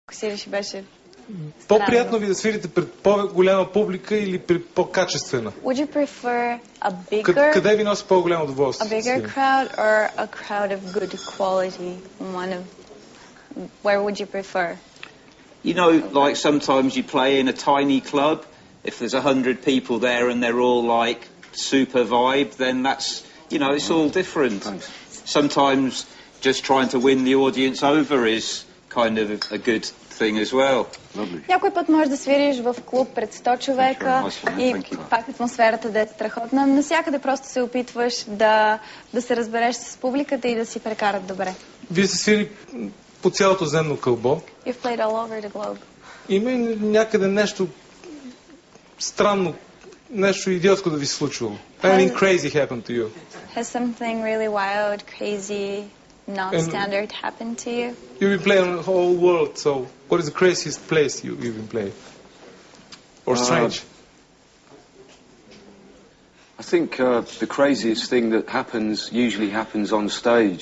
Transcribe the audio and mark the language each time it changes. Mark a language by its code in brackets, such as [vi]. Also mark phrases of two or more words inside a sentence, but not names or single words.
[bg] Свириш беше По-приятно ви да свирите пред по-голяма публика или пред по-качествена? [en] Would you prefer a bigger, [bg] Къде ви носи по-голямо удоволствие? [en] a bigger crowd or a crowd of good quality? Where would you prefer? You know, like sometimes you play in a tiny club. If there's 100 people there and they're all like super vibe, then that's, you know, it's all different. Sometimes just trying to win the audience over is kind of a good thing as well. [bg] Някой път можеш да свириш в клуб пред 100 човека и пак атмосферата да е страхотна. Навсякъде просто се опитваш да се разбереш с публиката и да си прекарат добре. Вие сте свирили по цялото земно кълбо. [en] You've played all over the globe. [bg] Има ли някъде нещо странно, нещо идиотско да ви се случвало? [en] Anything crazy happened to you? Has something really wild, crazy, non-standard happened to you? You've been playing on the whole world, so what is the craziest place you've been playing? Or strange? I think the craziest thing that usually happens on stage.